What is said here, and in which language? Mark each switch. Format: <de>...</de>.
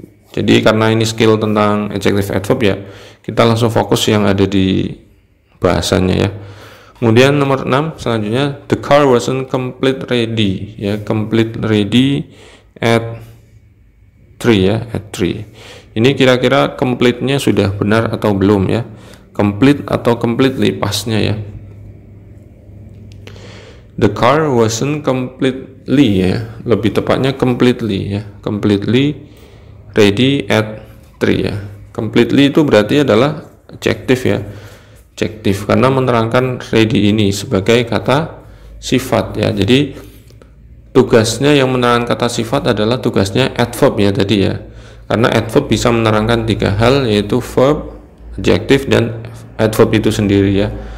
<id>Jadi karena ini skill tentang adjective adverb ya, kita langsung fokus yang ada di bahasanya ya. Kemudian nomor 6 selanjutnya,</id> <en>the car wasn't complete ready ya, complete ready at 3 ya, at 3.</en> <id>Ini kira-kira complete-nya sudah benar atau belum ya? Complete atau completely pasnya ya.</id> <en>The car wasn't completely ya,</en> <id>lebih tepatnya</id> <en>completely ya, completely ready at 3 ya.</en> <id>Completely itu berarti adalah adjective ya, adjective karena menerangkan ready ini sebagai kata sifat ya. Jadi tugasnya yang menerangkan kata sifat adalah tugasnya adverb ya tadi ya, karena adverb bisa menerangkan 3 hal, yaitu verb, adjective, dan adverb itu sendiri ya.</id>